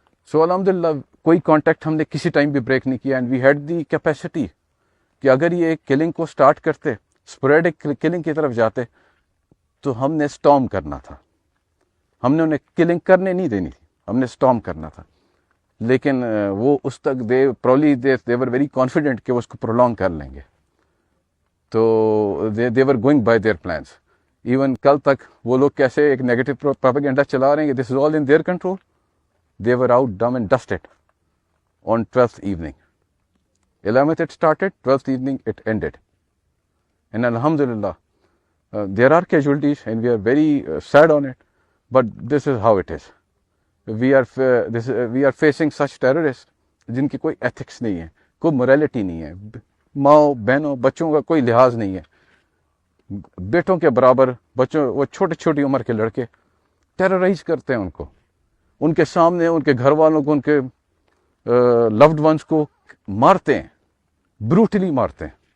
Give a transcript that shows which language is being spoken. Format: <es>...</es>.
<ur>سو الحمدللہ کوئی کانٹیکٹ ہم نے کسی ٹائم بھی بریک نہیں کیا،</ur> <en>and we had the capacity</en> <ur>کہ اگر یہ کلنگ کو سٹارٹ کرتے، اسپوریڈک کلنگ کی طرف جاتے، تو ہم نے سٹارم کرنا تھا، ہم نے انہیں کلنگ کرنے نہیں دینی تھی، ہم نے سٹارم کرنا تھا۔ لیکن وہ اس تک</ur> <en>they were very confident</en> <ur>کہ وہ اس کو prolong کر لیں گے.</ur> <en>تو they were going by their plans.</en> <ur>Even کل تک وہ لوگ کیسے ایک نیگیٹو پروپیگنڈا چلا رہے ہیں کہ</ur> <en>This is all in their control. They were out dumb and dusted on 12th evening. 11th it started, 12th evening it ended. And alhamdulillah, there are casualties and we are very sad on it, but this is how it is. We are facing such terrorists</en> <ur>جن کی کوئی ethics نہیں ہے, کوئی morality نہیں ہے, ماؤں بہنوں بچوں کا کوئی لحاظ نہیں ہے, بیٹوں کے برابر بچوں, وہ چھوٹی عمر کے لڑکے ٹیررائز کرتے ہیں ان کو, ان کے سامنے ان کے گھر والوں کو, ان کے لوڈ ونس کو مارتے ہیں, بروٹلی مارتے ہیں.</ur>